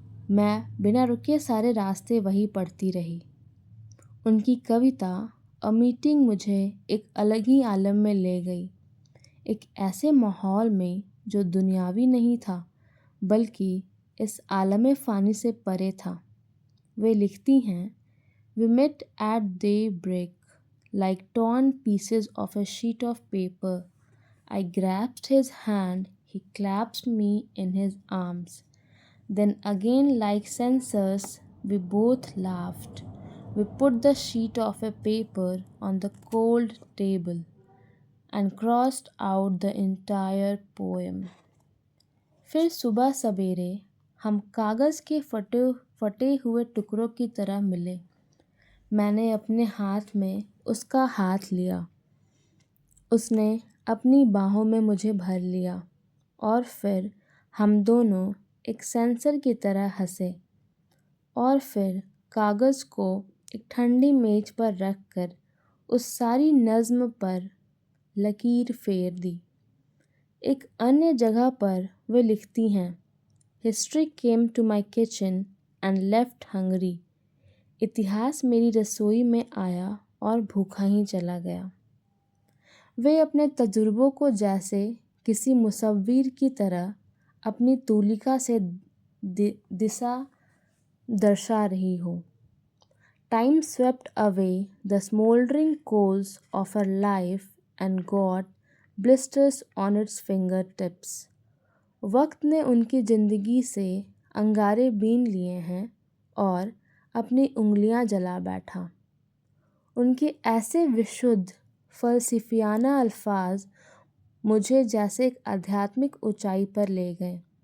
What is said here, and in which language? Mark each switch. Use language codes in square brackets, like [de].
[hi] मैं बिना रुके सारे रास्ते वही पढ़ती रही। उनकी कविता अ मीटिंग मुझे एक अलग ही आलम में ले गई, एक ऐसे माहौल में जो दुनियावी नहीं था बल्कि इस आलम फ़ानी से परे था। वे लिखती हैं, [en] We met at daybreak like torn pieces of a sheet of paper. I grasped his hand, he clasped me in his arms. Then again like censors we both laughed. We put the sheet of a paper on the cold table and crossed out the entire poem. [hi] फिर सुबह सवेरे हम कागज़ के फटे हुए टुकड़ों की तरह मिले। मैंने अपने हाथ में उसका हाथ लिया, उसने अपनी बाहों में मुझे भर लिया और फिर हम दोनों एक सेंसर की तरह हंसे और फिर कागज़ को एक ठंडी मेज पर रख कर उस सारी नज़्म पर लकीर फेर दी। एक अन्य जगह पर वे लिखती हैं, [en] History came to my kitchen and left hungry. [hi] इतिहास मेरी रसोई में आया और भूखा ही चला गया। वे अपने तजुर्बों को जैसे किसी मुसव्विर की तरह अपनी तूलिका से दिशा दर्शा रही हो। [en] Time swept away the smoldering coals of her life and got blisters on its fingertips. [hi] वक्त ने उनकी ज़िंदगी से अंगारे बीन लिए हैं और अपनी उंगलियां जला बैठा। उनके ऐसे विशुद्ध फ़लसफ़ियाना अल्फाज मुझे जैसे एक आध्यात्मिक ऊंचाई पर ले गए।